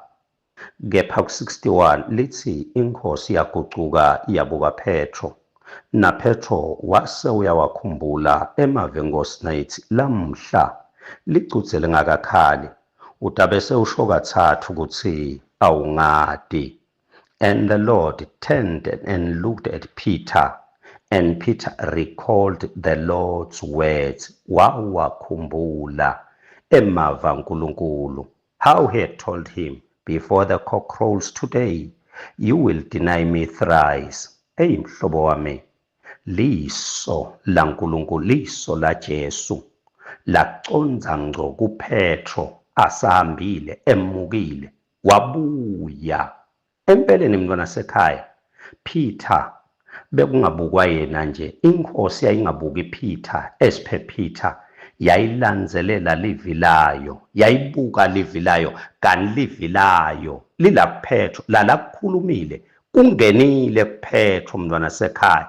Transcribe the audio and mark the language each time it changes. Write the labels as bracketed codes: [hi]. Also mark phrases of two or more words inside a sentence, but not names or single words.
[ss] Kepha ku-61 lithi inkosi yagucuka yabuka Petro, na Petro wase uyawakhumbula emave enkosi nayithi lamhla lichudze lingakakhali, utabe sewusho kathathu ukuthi awungadi. [en] And the Lord turned and looked at Peter, and Peter recalled the Lord's words, [ss] wawakhumbula emava uNkulunkulu, [en] how he had told him, before the cock crows today, you will deny me thrice. [ss] Mhlobo wami, liso laNkulunkulu, liso la Jesu laconza ngco kuPetro, asahambile emukile wabuya. Empeleni mntwana sekhaya, Peter bekungabukwa yena nje, inkosi yayingabuki Peter esiphe Peter, yayilandzelela livi layo, yayibuka livi layo, kanti livi layo lila kuPetro, lalakukhulumile kungenile kuPetro mntwana sekhaya.